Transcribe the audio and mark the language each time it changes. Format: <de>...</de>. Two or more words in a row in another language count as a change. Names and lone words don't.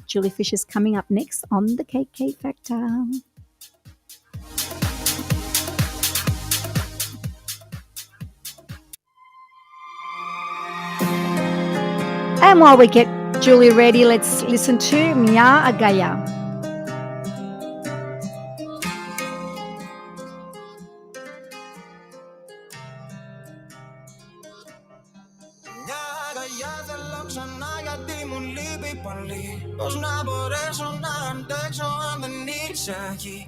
<en>Julie Fisher's coming up next on the KK Factor. And while we get Julie ready, let's listen to Mia Agaya.</en> <el>Πώς να μπορέσω να αντέξω αν δεν είσαι εκεί.</el>